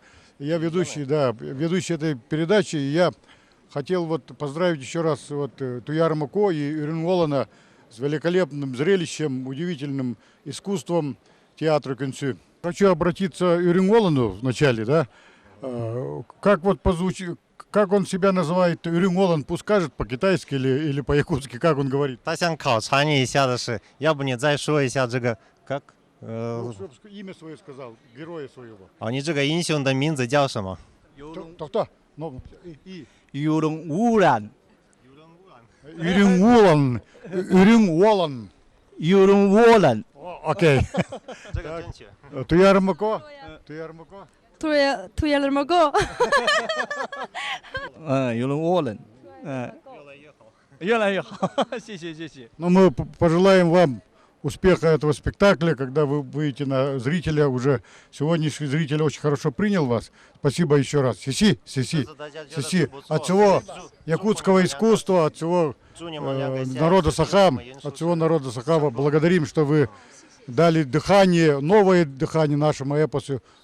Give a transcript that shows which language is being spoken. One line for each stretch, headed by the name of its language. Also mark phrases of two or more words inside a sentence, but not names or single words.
Russian: Я ведущий, да, ведущий этой передачи. И я хотел вот поздравить еще раз вот Туяра Мако и Ирину Олана с великолепным зрелищем, удивительным искусством театра Кюнсю. Хочу обратиться к Ирину Олану вначале, да? Как вот как он себя называет, Ирин Олан, пусть скажет по-китайски или по-якутски, как он говорит?
Chinese: 他想考察你一下的是，要不你再说一下这个 как
Russian: Имя свое сказал, героя своего.
Chinese: 哦，你这个英雄的名字叫什么？
Russian: Кто? Юрун Улан. Ирин Олан. Ирин Олан. Юрун Олан. Окей.
Chinese: 这个正确。 Туяра Мако. Туяра Мако. Туяра Мако. Юрун Олан. 越来越好，谢谢谢谢。
Russian: Но мы пожелаем вам успеха этого спектакля, когда вы выйдете на зрителя. Уже сегодняшний зритель очень хорошо принял вас. Спасибо еще раз. Сиси. От всего якутского искусства, от всего народа Сахам, от всего народа Сахама благодарим, что вы дали дыхание, новое дыхание нашему эпосу.